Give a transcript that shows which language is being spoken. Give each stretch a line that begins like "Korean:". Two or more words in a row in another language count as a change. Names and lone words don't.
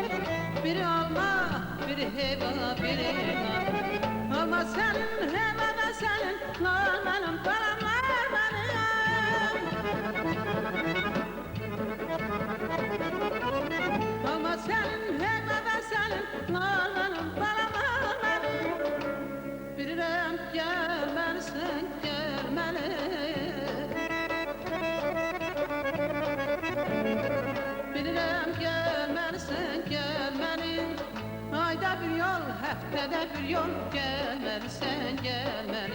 Azerbaijani: Biri alma, biri heyva, biri nar.
Turkish: Alma senin, heyva da senin, nar benim, balam nar. Alma senin, heyva da senin, nar benim,
Azerbaijani: balam nar. Bilirəm gəlməlisən, gəlməli. Bilirəm gəlməlisən, gəlməli. Ayda bir yol, həftədə bir yol, gəlməlisən, gəlməli.